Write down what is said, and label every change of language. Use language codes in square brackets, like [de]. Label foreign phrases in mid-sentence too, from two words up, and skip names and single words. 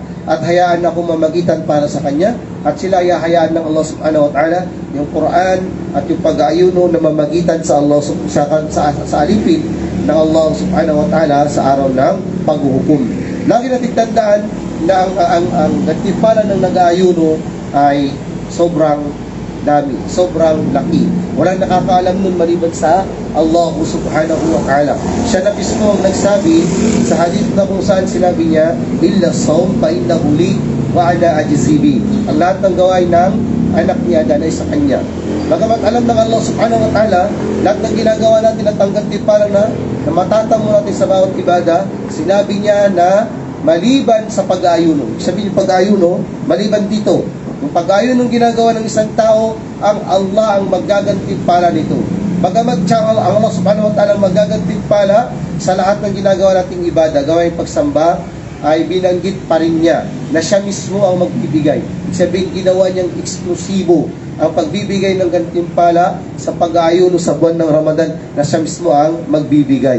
[tl] At hayaan na kong mamagitan para sa kanya. At sila ay hayaan ng Allah [ar] سبحانه وتعالى [tl] yung Quran at yung pag-aayuno na mamagitan sa Allah sa alipin ng Allah [ar] سبحانه وتعالى [tl] sa araw ng paghuhukom. Lagi natin tandaan na ang gantimpala ng nag-aayuno ay sobrang dami, sobrang laki. Walang nakakaalam nun maliban sa Allah [ar] سبحانه وتعالى. [tl] Siya na mismo ang nagsabi sa hadith na kung saan sinabi niya, [ar] إلا صوم فإنه لي وأنا أجزي به. [tl] Ang lahat ng gawain ng anak niya ay sa kanya. Bagamat alam ng Allah [ar] سبحانه وتعالى, [tl] lahat ng ginagawa natin at ang gantimpala na matatamo natin sa bawat ibada, sinabi niya na maliban sa pag-aayuno. Sabihin yung pag-aayuno, maliban dito. Yung pag-aayuno ng ginagawa ng isang tao, ang Allah ang magagantimpala nito. Bagamat siya ang Allah [ar] سبحانه وتعالى [tl] magagantimpala sa lahat ng ginagawa nating ibada, gawain pagsamba, ay binanggit pa rin niya na siya mismo ang magbibigay. Sabihin, ginawa niyang eksklusibo ang pagbibigay ng gantimpala sa pag-aayuno sa buwan ng Ramadan na siya mismo ang magbibigay.